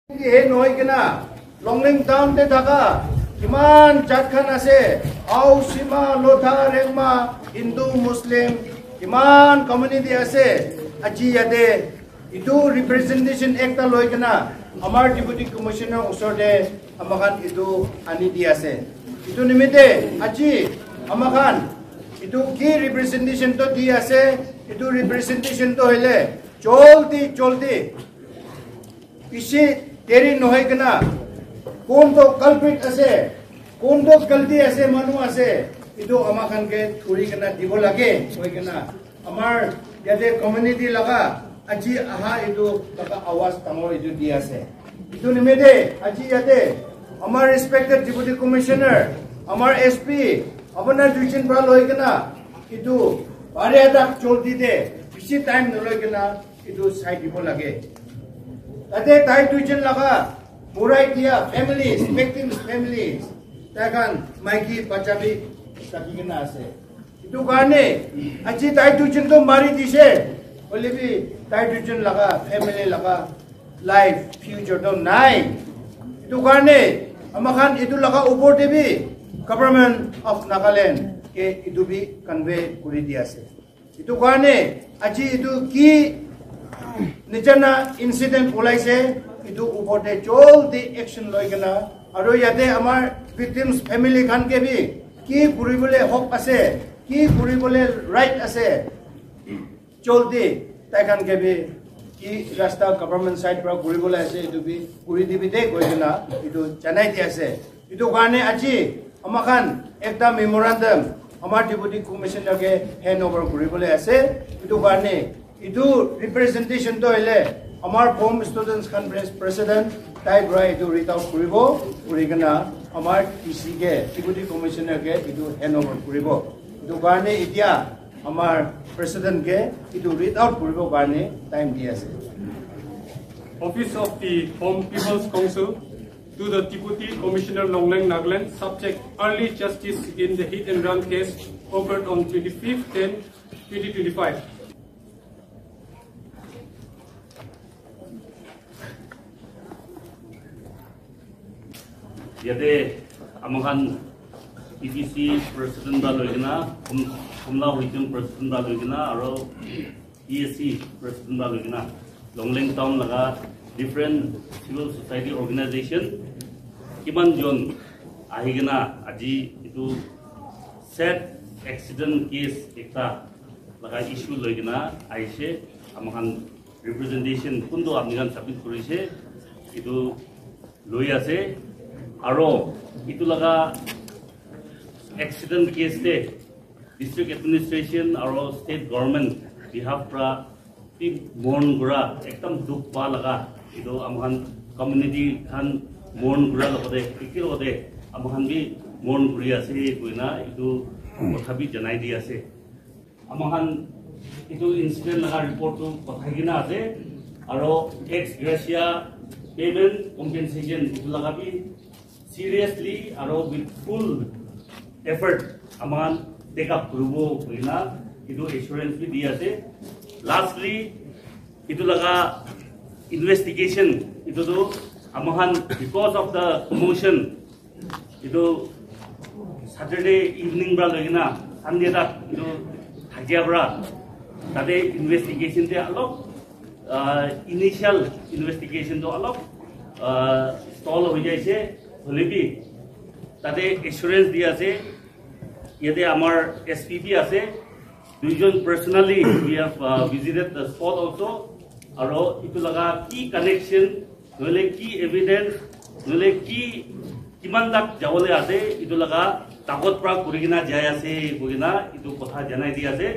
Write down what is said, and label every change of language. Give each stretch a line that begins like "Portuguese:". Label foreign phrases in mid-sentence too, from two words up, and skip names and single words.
Naga Pidgin: he noi kena Longling town te thaka kiman jat khan ase au sima lotha rengma Hindu Muslim kiman community ase aji yate itu representation ekta loi kena amar
English: deputy commissioner
Naga Pidgin: usorde amakan itu ani di ase itu nimite aji amakan itu ki representation to di ase itu representation to hele cholti isi teri nohai kena kon to culprit ase kon to galti ase manu ase itu amakan ke thuri kena dibo lage hoi kena amar yate community laga aji aha itu taka awas tangor itu di ase itu nimede aji yate amar
English: respected deputy commissioner
Naga Pidgin: amar SP apnar duichen pra loi kena itu bare adak cholti de bisi time noloi kena itu side dibo lage tate tai duichen laga murai dia families
English: victims families
Naga Pidgin: takan maiki pachabi saki kena ase itu karne aji tai duichen to mari dise bolebi tai duichen laga family laga life future to nai itu karne amakan itu laga upor debi
English: government of Nagaland
Naga Pidgin: ke itu bi convey kuri dia ase itu karne aji itu ki nijana incident olaise itu upote joldi action loi kena aro yate amar
English: victims family
Naga Pidgin: khan ke bi ki kuribole hok ase ki kuribole right ase joldi tai khan ke bi ki rasta
English: government side
Naga Pidgin: pra kuribole ase itu bi kuri dibi de koi kena itu janai di ase itu karne aji amakan ekta memorandum amar
English: deputy commissioner
Naga Pidgin: ke handover kuribole ase itu karne itu representation to hele amar form
English: students conference president
Naga Pidgin: tai brai itu
English: read out
Naga Pidgin: kuribo kurigana amar TC ke
English: deputy commissioner
Naga Pidgin: ke itu handover kuribo itu karne itia amar president ke itu
English: read out
Naga Pidgin: kuribo karne time di ase
English: Office of the Home People's Council to the Deputy Commissioner Longling Nagaland subject early justice in the hit and run case occurred on 25/10/2025.
Naga Pidgin: Yate amakan EPC president da loigina kumla huitung president da loigina aro ESC president da loigina Longling town laga
English: different civil society organization
Naga Pidgin: kiman jon ahigina aji itu
English: sad accident case
Naga Pidgin: ekta laga issue loigina aise amakan representation kundo apnigan submit korise itu loi ase aro itu laga
English: accident case
Naga Pidgin: de
English: district administration
Naga Pidgin: aro
English: state government behalf
Naga Pidgin: pra mourn gura ekdam duk pa laga itu amhan community khan mourn gura logode ikil logode amhan bi mourn guri ase koina itu kothabi janai di ase amhan itu incident laga report to kothagina ase aro
English: ex gratia payment compensation
Naga Pidgin: itu laga bi seriously aro with
English: full effort
Naga Pidgin: aman
English: take up
Naga Pidgin: kurubo koina itu assurance bi di ase lastly itu laga investigation itu do amahan
English: because of the commotion
Naga Pidgin: itu
English: Saturday evening
Naga Pidgin: bra lagina Sunday tak itu hagia bra tade investigation te alok
English: initial investigation
Naga Pidgin: to alok stall ho jaise holebi tade assurance di ase yete amar SPP ase duijon personally
English: we have visited the spot also
Naga Pidgin: aro itu laga ki connection nole ki evidence nole ki kiman tak jawole ase itu laga tagot pra kurigina jai ase bugina itu kotha janai di ase